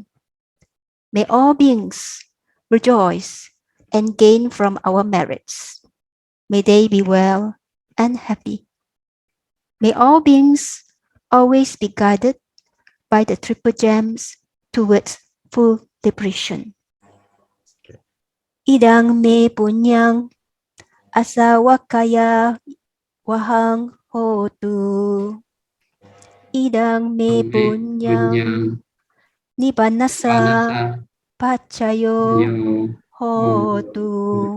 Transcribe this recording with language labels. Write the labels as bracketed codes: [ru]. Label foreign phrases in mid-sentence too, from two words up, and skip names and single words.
[en] May all beings rejoice and gain from our merits. May they be well and happy. May all beings always be guided by the triple gems towards full liberation. [pi] Idang me punyang asawakaya wahang hotu. Idang me punyang nibanasa pacayo hotu.